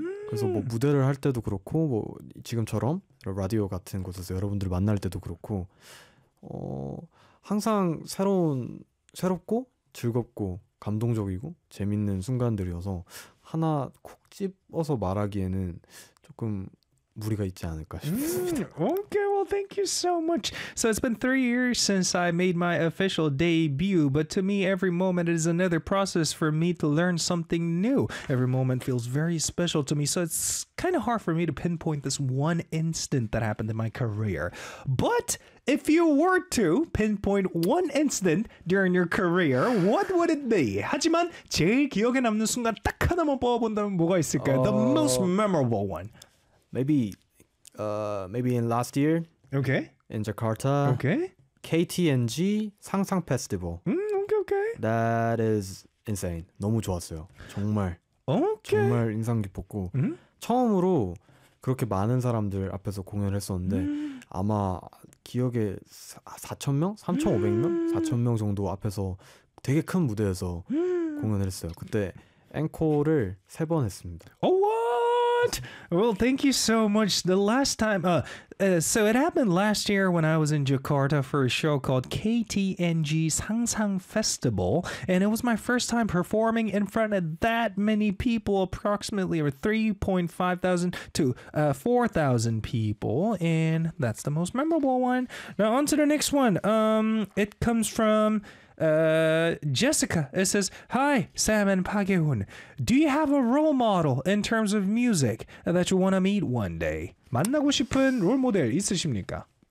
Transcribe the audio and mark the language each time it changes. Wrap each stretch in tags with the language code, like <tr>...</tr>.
<ko>그래서 뭐 무대를 할 때도 그렇고 뭐 지금처럼 라디오 같은 곳에서 여러분들 만날 때도 그렇고 항상 새롭고 즐겁고 감동적이고 재밌는 순간들이어서 하나 콕 집어서 말하기에는 조금 무리가 있지 않을까 싶습니다.</ko> <en>Okay, well, thank you so much. So it's been 3 years since I made my official debut, but to me, every moment is another process for me to learn something new. Every moment feels very special to me, so it's kind of hard for me to pinpoint this one instant that happened in my career. But if you were to pinpoint one incident during your career, what would it be?</en> <ko>하지만 제일 기억에 남는 순간 딱 하나만 뽑아본다면 뭐가 있을까요?</ko> <en>The most memorable one. Maybe in last year. Okay. In Jakarta. Okay. KTNG Sangsang Festival. Okay. That is insane.</en> <ko>너무 좋았어요. 정말.</ko> <en>Okay.</en> <ko>정말 인상 깊었고 mm? 처음으로 그렇게 많은 사람들 앞에서 공연을 했었는데 아마 기억에 4,000명? 3,500명? 4,000명 정도 앞에서 되게 큰 무대에서 공연을 했어요. 그때 앵콜을 세 번 했습니다.</ko> <en>Oh, what? Well, thank you so much. The last time, so it happened last year when I was in Jakarta for a show called KTNG Sangsang Festival, and it was my first time performing in front of that many people, approximately 3,500 to 4,000 people, and that's the most memorable one. Now on to the next one. It comes from Jessica. It says, hi, Sam and Park Hae-hoon. Do you have a role model in terms of music that you want to meet one day?</en> <ko>만나고 싶은 롤 모델 있으십니까?</ko>